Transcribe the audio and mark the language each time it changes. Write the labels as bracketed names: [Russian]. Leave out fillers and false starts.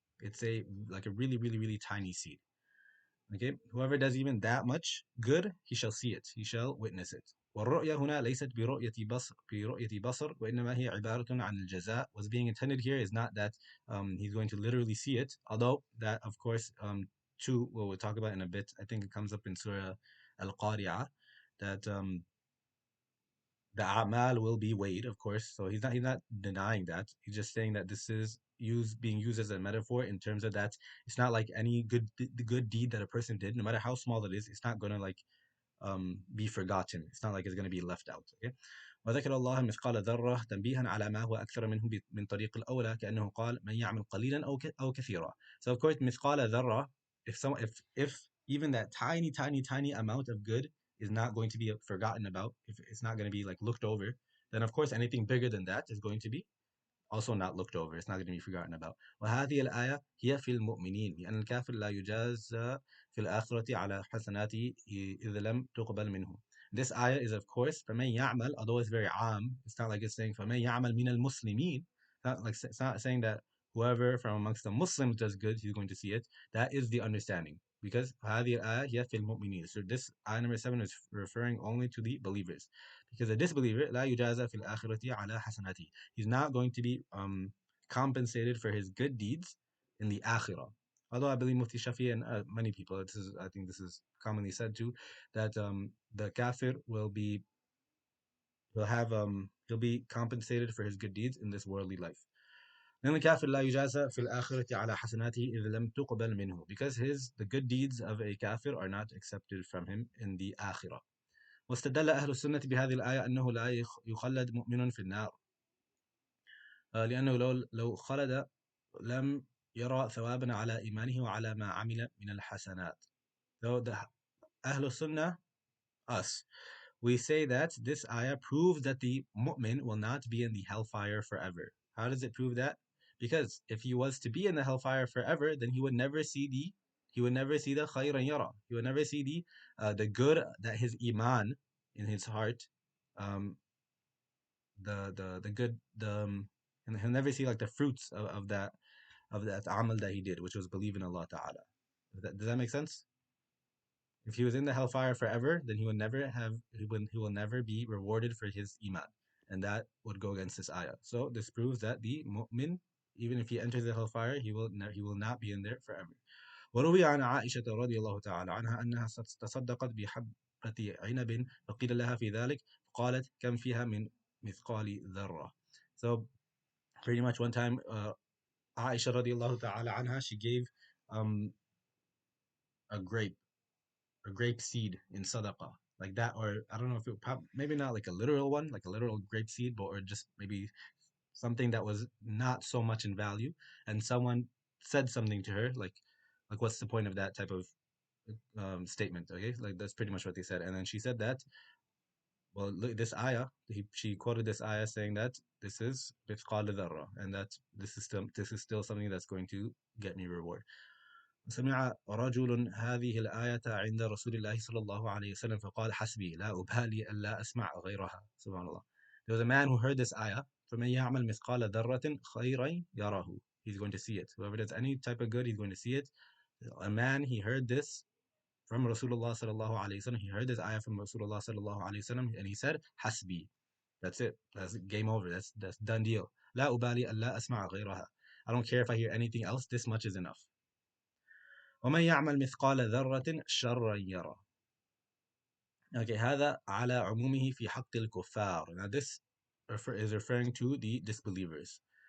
[English] It's like a really, really, really tiny seed. Okay, whoever does even that much good, he shall see it. He shall witness it. [Arabic] والرؤية هنا ليست برؤية بصر وإنما هي عبارة عن الجزاء. [English] What's being intended here is not that he's going to literally see it, although that of course too what we'll talk about in a bit. I think it comes up in Surah al-Qari'ah that the a'mal will be weighed, of course. So he's not denying that. He's just saying that this is being used as a metaphor in terms of that it's not like any good deed that a person did, no matter how small it is, it's not gonna like be forgotten. It's not like it's going to be left out. Okay. [Arabic] وذكر الله مثقال ذرة تنبيها على ما هو أكثر منه من طريق الأولى كأنه قال من يعمل قليلا أو كثيرا. [English] So of course [Arabic] مثقال ذرة, [English] if even that tiny amount of good is not going to be forgotten about, if it's not going to be like looked over, then of course anything bigger than that is going to be also not looked over. It's not going to be forgotten about. [Arabic] وهذه الآية هي في المؤمنين لأن الكافر لا يجازى في الآخرة على حسناته إذا لم تقبل منه. [English] This ayah is of course [Arabic] فمن يعمل, [English] although it's very عام. It's not like it's saying [Arabic] فمن يعمل من المسلمين. [English] It's not saying that whoever from amongst the Muslims does good, he's going to see it. That is the understanding. Because [Arabic] هذه الآية هي في المؤمنين. [English] So this ayah number 7 is referring only to the believers. Because a disbeliever [Arabic] لا يجازى في الآخرة على حسناته. [English] He's not going to be compensated for his good deeds in the akhirah. Although I believe Mufti Shafi and many people, I think this is commonly said too, that the kafir he'll be compensated for his good deeds in this worldly life. [Arabic] لأن الكافر لا يجازى في الآخرة على حسناته إذا لم تقبل منه, [English] because the good deeds of a kafir are not accepted from him in the akhirah. [Arabic] واستدل أهل السنة بهذه الآية أنه لا يخلد مؤمن في النار لأنه لو خلد لم يرى ثوابا على إيمانه وعلى ما عمل من الحسنات. [English] So the Ahlul Sunnah, us, we say that this ayah proves that the mu'min will not be in the hellfire forever. How does it prove that? Because if he was to be in the hellfire forever, then he would never see the khayran yara. He would never see the good that his iman in his heart, um, the good and he'll never see like the fruits of that amal that he did, which was believe in Allah Ta'ala. Does that make sense? If he was in the hellfire forever, then he will never be rewarded for his iman. And that would go against this ayah. So this proves that the mu'min, even if he enters the hellfire, he will not be in there forever. وروي عن عائشة رضي الله تعالى عنها أنها تصدقت بحبة عنب فقيل لها في ذلك فقالت كم فيها من مثقال ذرة. So pretty much one time Aisha radiallahu ta'ala anha, she gave um, a grape seed in sadaqah, like that, or I don't know if maybe not like a literal one, like a literal grape seed, but or just maybe something that was not so much in value, and someone said something to her, like what's the point of that type of statement? Okay, like that's pretty much what they said, and then she said that, well, look, this ayah, she quoted this ayah saying that this is mithqal dharra, and that this is still something that's going to get me reward. [Arabic] سمع رجل هذه الآية عند رسول الله صلى الله عليه وسلم فقال حسبي لا أبالي ألا أسمع غيرها. سبحان الله. [English] There was a man who heard this ayah. [Arabic] فمن يعمل مثقال ذرة خيرا يراه. [English] He's going to see it. Whoever does any type of good, he's going to see it. A man, he heard this from Rasulullah sallallahu alaihi wasallam. He heard this ayah from Rasulullah sallallahu alaihi wasallam, and he said, "Hasbi." That's it. That's game over. That's done deal. [Arabic] لا أبالي ألا أسمع غيرها. [English] I don't care if I hear anything else. This much is enough. [Arabic] ومن يعمل مثقال ذرة شرا يرى. [English] Okay, [Arabic] هذا على عمومه في حق الكفار. [English] Now this is referring to the disbelievers.